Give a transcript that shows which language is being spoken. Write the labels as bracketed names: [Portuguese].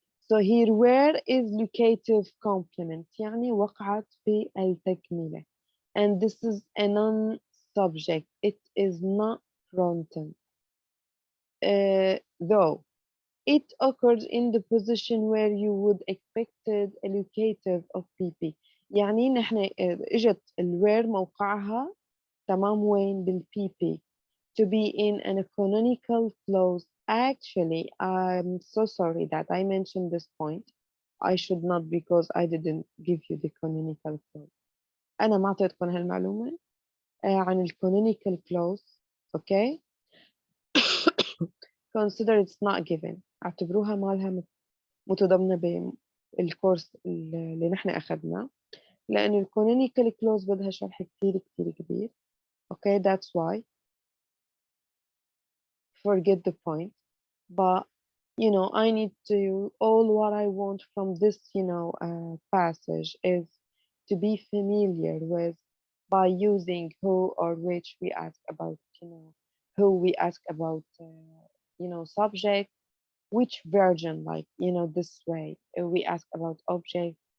[English] So here where is locative complement [Arabic] يعني وقعت في التكملة, [English] and this is a non-subject, it is not fronted, though it occurs in the position where you would expected a locative of PP. [Arabic] يعني نحن اجت الوير موقعها تمام وين بالPP [English] to be in a canonical clause. Actually, I'm so sorry that I mentioned this point. I should not, because I didn't give you the canonical clause. [Arabic] أنا ما أعطيتكم هالمعلومة عن ال canonical clause. [English] Okay? Consider it's not given. [Arabic] اعتبروها مالها متضمنة بالكورس اللي نحن أخذناه. لأن ال canonical clause بدها شرح كتير كتير كبير. [English] Okay, that's why. Forget the point. But I need to, all what I want from this passage is to be familiar with, by using who or which, we ask about who, we ask about subject, which version, like this way, we ask about object.